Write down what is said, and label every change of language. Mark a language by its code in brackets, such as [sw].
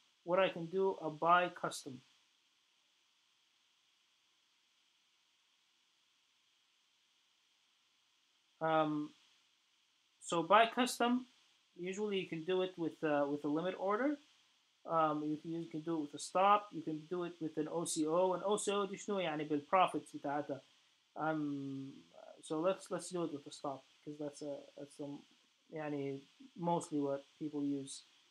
[en] What I can do a buy custom. Um, so buy custom, usually you can do it with a limit order. You can do it with a stop. You can do it with an OCO. [ar] An OCO دي شنو يعني بالprofits بتاعتها. [en] Um, so let's do it with a stop because that's [ar] يعني [en] mostly what people use.